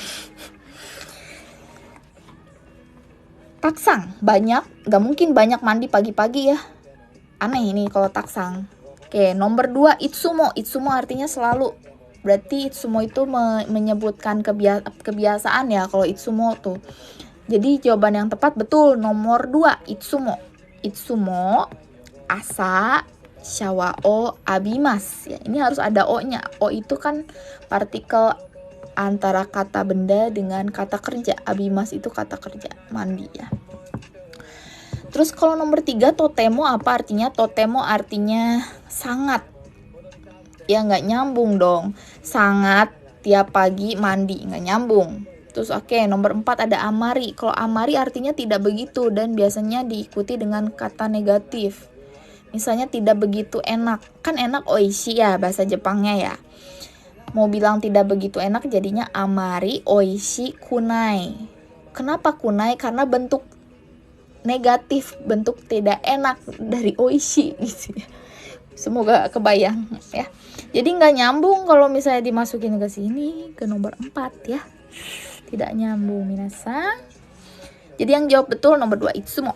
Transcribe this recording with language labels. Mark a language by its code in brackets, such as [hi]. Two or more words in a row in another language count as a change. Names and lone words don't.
[id] Taksang banyak, gak mungkin banyak mandi pagi-pagi ya. Aneh ini kalau taksang. Oke, nomor 2 itsumo. Itsumo artinya selalu. Berarti itsumo itu menyebutkan kebiasaan ya kalau itsumo tuh. Jadi jawaban yang tepat betul nomor 2 itsumo. [ja] いつも朝シャワーを浴びます ya. [id] Ini harus ada o-nya. O itu kan partikel antara kata benda dengan kata kerja. Abimas itu kata kerja, mandi ya. Terus kalau nomor 3 totemo apa artinya? Totemo artinya sangat. Ya nggak nyambung dong. Sangat tiap pagi mandi, nggak nyambung. Terus oke, nomor 4 ada amari. Kalau amari artinya tidak begitu dan biasanya diikuti dengan kata negatif. Misalnya tidak begitu enak. Kan enak oishi ya bahasa Jepangnya ya. Mau bilang tidak begitu enak jadinya [ja] あまりおいしくない. [id] Kenapa kunai? Karena bentuk negatif, bentuk tidak enak dari oishi gitu ya. Semoga kebayang ya. Jadi nggak nyambung kalau misalnya dimasukin ke sini, ke nomor 4 ya. Tidak nyambung minasang. Jadi yang jawab betul nomor 2 itsumo.